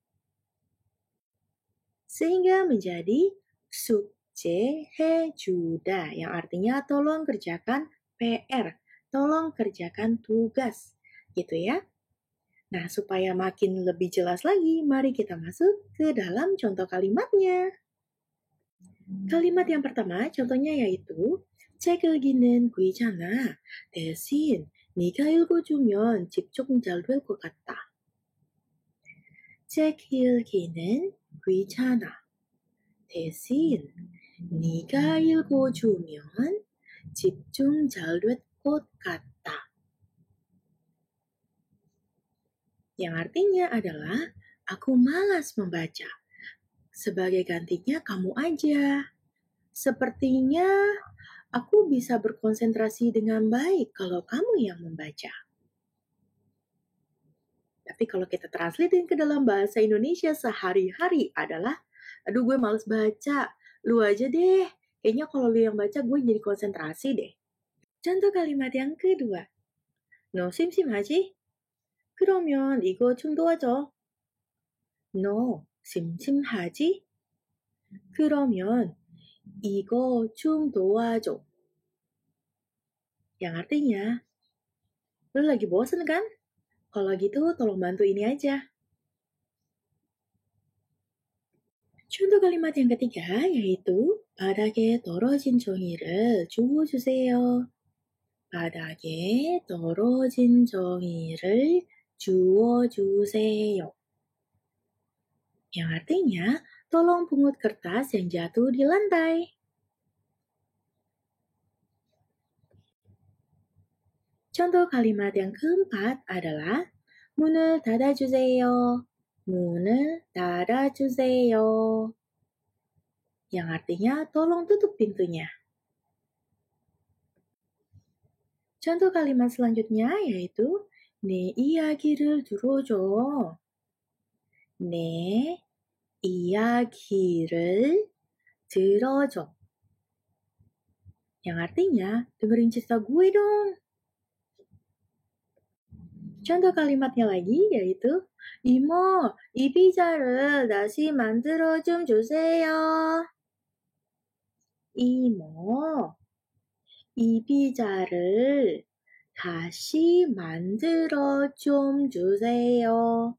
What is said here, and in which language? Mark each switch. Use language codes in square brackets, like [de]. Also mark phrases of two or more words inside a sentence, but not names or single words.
[id] Sehingga menjadi sukjehejuda yang artinya tolong kerjakan PR, tolong kerjakan tugas, gitu ya. Nah, supaya makin lebih jelas lagi, mari kita masuk ke dalam contoh kalimatnya. Kalimat yang pertama, contohnya yaitu [ko] 책 읽기는 귀찮아. 대신 네가 읽어주면 집중 잘 될 것 같다. 책 읽기는 귀찮아. 대신 네가 읽어주면 집중 잘 될 것 같다. [id] Yang artinya adalah, aku malas membaca. Sebagai gantinya kamu aja. Sepertinya aku bisa berkonsentrasi dengan baik kalau kamu yang membaca. Tapi kalau kita translatein ke dalam bahasa Indonesia sehari-hari adalah, aduh gue males baca, lu aja deh. Kayaknya kalau lu yang baca gue jadi konsentrasi deh. Contoh kalimat yang kedua. [ko] 너 심심하지? 그러면 이거 좀 도와줘. 너 심심하지? 그러면 이거 좀 도와줘. [id] Yang artinya, lu lagi bosen kan? Kalau gitu tolong bantu ini aja. contoh kalimat yang ketiga yaitu [ko] 바닥에 떨어진 종이를 주워주세요. 바닥에 떨어진 종이를 주워주세요. [id] Yang artinya, tolong pungut kertas yang jatuh di lantai. Contoh kalimat yang keempat adalah [ko] 문을 닫아주세요. 문을 닫아주세요. [id] Yang artinya, tolong tutup pintunya. contoh kalimat selanjutnya yaitu [ko] 내 이야기를 들어줘. 내 이야기를 들어줘. [id] Yang artinya, dengerin cerita gue dong. contoh kalimatnya lagi yaitu [ko] 이모, 이 피자를 다시 만들어 좀 주세요. 이모, 이 피자를 다시 만들어 좀 주세요.